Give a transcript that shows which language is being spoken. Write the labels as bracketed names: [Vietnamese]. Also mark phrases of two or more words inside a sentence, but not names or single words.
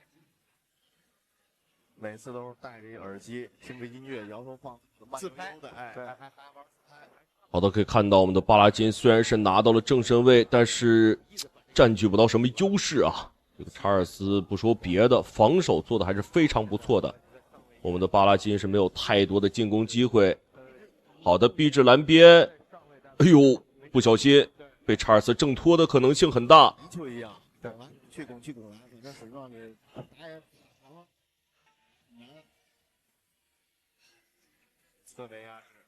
[Chinese] 每次都是戴着耳機，聽着音樂，搖頭晃腦，自拍的，對，還玩自拍。好的，可以看到我們的巴拉金雖然是拿到了正身位，但是佔據不到什麼優勢啊。這個查爾斯不說別的，防守做的還是非常不錯的。我們的巴拉金是沒有太多的進攻機會。好的，逼至藍邊，哎呦，不小心被查爾斯掙脫的可能性很大。就一樣，對，去拱，在手上給打特別壓制。